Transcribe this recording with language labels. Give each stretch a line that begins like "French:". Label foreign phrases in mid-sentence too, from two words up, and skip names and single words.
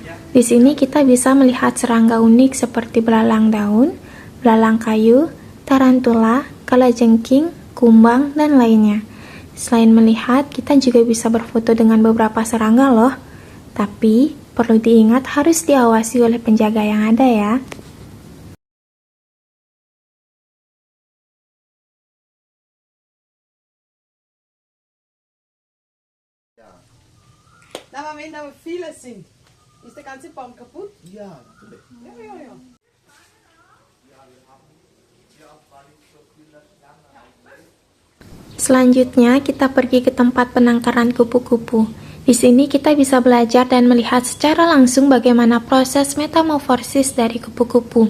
Indonesian: Di sini kita bisa melihat serangga unik seperti belalang daun, belalang kayu, tarantula, kalajengking, kumbang, dan lainnya. Selain melihat, kita juga bisa berfoto dengan beberapa serangga loh. Tapi, perlu diingat harus diawasi oleh penjaga yang ada ya.
German: Na, maar wenn da viele sind, ist der ganze Baum kaputt? Ja, natürlich. Ja.
Indonesian: Selanjutnya, kita pergi ke tempat penangkaran kupu-kupu. Di sini kita bisa belajar dan melihat secara langsung bagaimana proses metamorfosis dari kupu-kupu.